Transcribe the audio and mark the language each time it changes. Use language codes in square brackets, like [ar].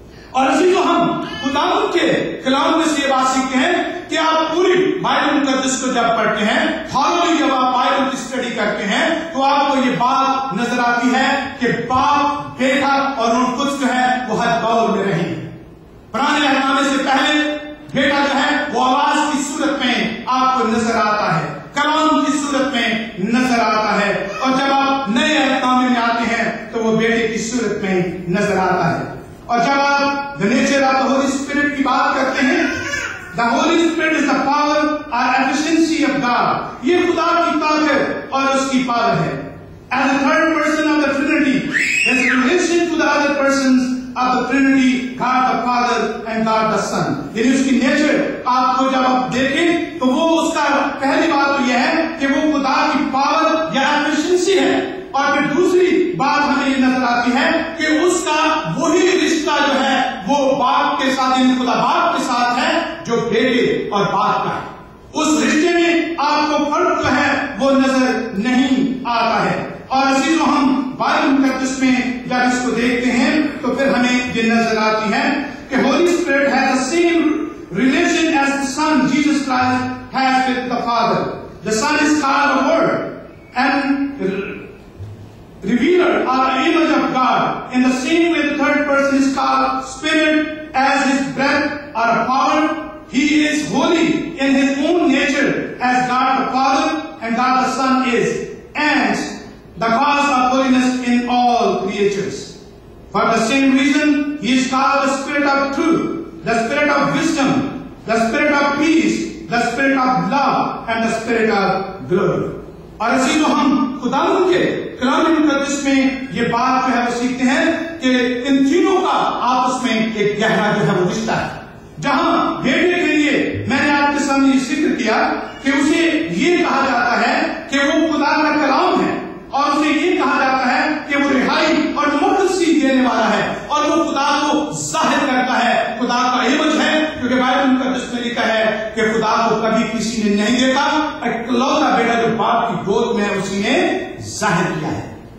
[ur] اور اسی کو ہم خدا کے کلام میں سے یہ بات سیکھتے ہیں کہ آپ پوری بائبل مقدس کو جب پڑھتے ہیں, تھارلی جب آپ بائبل کی اسٹڈی کرتے ہیں, تو آپ کو یہ بات نظر آتی ہے کہ باپ, بیٹا اور روح القدس جو ہے وہ ہر دور میں رہے. پرانے عہد نامے سے پہلے بیٹا جو ہے وہ آواز کی صورت میں آپ کو نظر آتا ہے, کلام کی صورت میں نظر آتا ہے, اور جب آپ نئے عہد نامے میں آتے ہیں تو وہ بیٹے کی صورت میں نظر آتا ہے. اور جب آپ [en] the nature of the Holy Spirit [ur] کی بات کرتے ہیں, [en] the Holy Spirit is the power or efficiency of God. [ur] یہ خدا کی طاقت اور اس کی پاور ہے. [en] As the third person of the Trinity, as in relation to the other persons of the Trinity, God the Father and God the Son. [ur] یعنی اس کی nature آپ کو جب آپ دیکھیں تو وہ اس کا پہلی بات تو یہ ہے کہ وہ خدا کی پاور یا ایفیشنسی ہے, اور پھر دوسری بات ہمیں یہ نظر آتی ہے کہ اس کا وہی رشتہ جو ہے وہ باپ کے ساتھ, یعنی خدا باپ کے ساتھ ہے جو بیٹے اور باپ کا ہے. اس رشتے میں آپ کو فرق جو ہے وہ نظر نہیں آتا ہے. اور اسی کو ہم بائبل مقدس میں جب اس کو دیکھتے ہیں تو پھر ہمیں یہ نظر آتی ہے کہ [en] Holy Spirit has the same relation as the Son Jesus Christ has with the Father. The Son is called the Word and revealer or image of God. In the same way the third person is called Spirit as his breath or power. He is holy in his own nature as God the Father and God the Son is, and the cause of holiness in all creatures. For the same reason he is called the Spirit of truth, the Spirit of wisdom, the Spirit of peace, the Spirit of love and the Spirit of glory. [ur] اور اسی کو ہم خدا کے کلام مقدس میں یہ بات جو ہے وہ سیکھتے ہیں کہ ان تینوں کا آپس میں ایک گہرا جو ہے وہ رشتہ ہے. جہاں بیٹے کے لیے میں نے آپ کے سامنے یہ ذکر کیا کہ اسے یہ کہا جاتا ہے کہ وہ خدا کا کلام ہے, اور اسے یہ کہا جاتا ہے کہ وہ رہائی اور مرسی دینے والا ہے, اور وہ خدا کو ظاہر کرتا ہے, خدا کا ایمج ہے, کیونکہ بائبل مقدس میں لکھا ہے کہ خدا کو کبھی کسی نے نہیں دیکھا, اکلوتا بیٹا جو باپ کی گود میں اسی نے ظاہر کیا ہے.